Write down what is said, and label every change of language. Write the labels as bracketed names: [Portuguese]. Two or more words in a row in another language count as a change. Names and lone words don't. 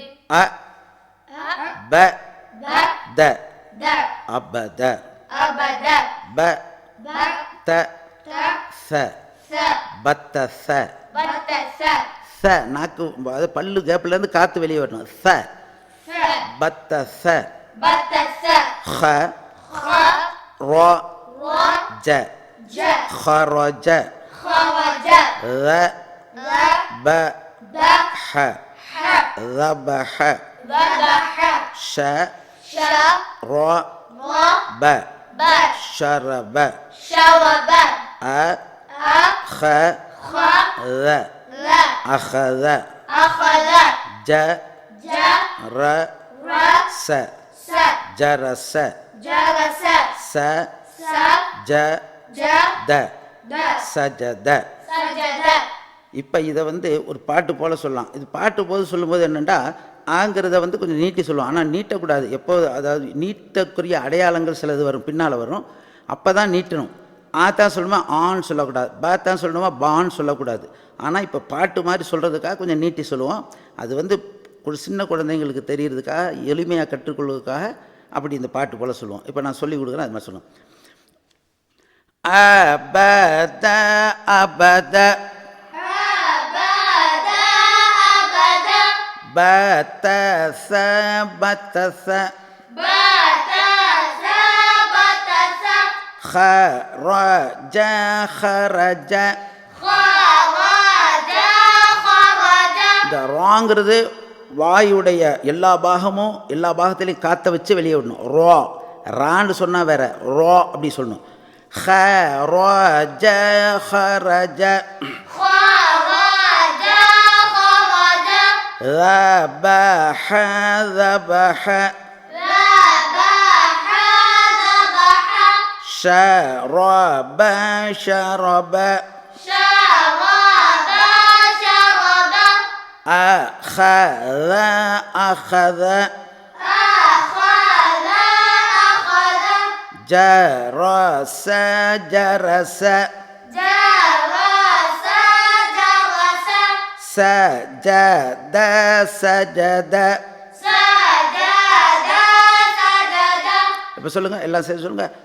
[Tamil] அ, ப, த, அபத, ப, த, ச, பத்தச. ச நாக்கு, அது பல்லு கேப்லேருந்து காற்று வெளியே வரணும். ச, பத்தச. ஹ, ரா, ஜ, [Arabic] خرج. ذبح. ذبح. شرب. شرب. أخذ. أخذ. جرس. جرس. سجد. [Tamil] சஜத. இப்போ இதை ஒரு பாட்டு போல் சொல்லலாம். இது பாட்டு போது சொல்லும்போது என்னென்னா, ஆங்கிறத கொஞ்சம் நீட்டி சொல்லுவோம். ஆனால் நீட்டக்கூடாது. எப்போது, அதாவது நீட்டக்குரிய அடையாளங்கள் சிலது வரும், பின்னால் வரும். அப்போ தான் நீட்டணும். ஆ தான் சொல்லணுமா ஆன்னு சொல்லக்கூடாது, பா தான் சொல்லணுமா பான்னு சொல்லக்கூடாது. ஆனால் இப்போ பாட்டு மாதிரி சொல்கிறதுக்காக கொஞ்சம் நீட்டி சொல்லுவோம். அது ஒரு சின்ன குழந்தைங்களுக்கு தெரியறதுக்காக, எளிமையாக கற்றுக்கொள்வதற்காக அப்படி இந்த பாட்டு போல் சொல்லுவோம். இப்போ நான் சொல்லி கொடுக்குறேன், அது மாதிரி சொல்லுவோம். [Arabic] أبد أبد بتس بتس خرج خرج. [Tamil] இந்த ராங்கிறது வாயுடைய எல்லா பாகமும் எல்லா பாகத்திலையும் காற்றை வச்சு வெளியே விடணும். ரோ ரான்னு சொன்னால் வேற, ரோ அப்படி சொல்லணும். [Arabic] خرج خرج. ذبح ذبح. شرب شرب. أخذ أخذ. جرس جرس. سجد سجد. [Tamil] இப்போ சொல்லுங்க, எல்லாம் சேர்த்து சொல்லுங்க.